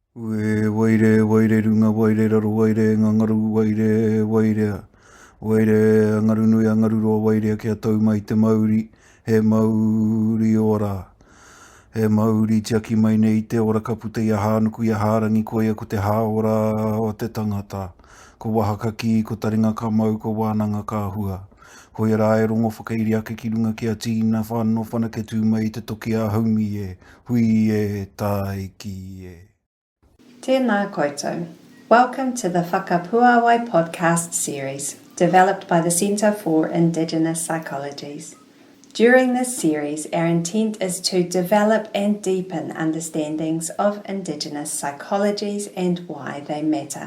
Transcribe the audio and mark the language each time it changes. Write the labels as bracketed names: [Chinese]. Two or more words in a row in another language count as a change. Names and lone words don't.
[Māori] Ue waire, waire runga, waire raro, waire ngangaru, waire, wairea. Waire angaru nui angaru roa, wairea kia tau mai te Māori. He Māori ora. He Māori tiaki mai nei te ora kapute ia hānuku ia hārangi koia ko te hāora o te tangata. Ko wahakaki, ko taringa ka mau, ko wānanga ka hua. Hoi rā e rongo whakairi ake ki runga ki a tīna whāno whanake tū mai te toki a haumi e. Hui e, tai ki e. Tēnā koutou. [English] Welcome to the Whakapuāwai Podcast Series, developed by the Centre for Indigenous Psychologies. During this series, our intent is to develop and deepen understandings of Indigenous psychologies and why they matter.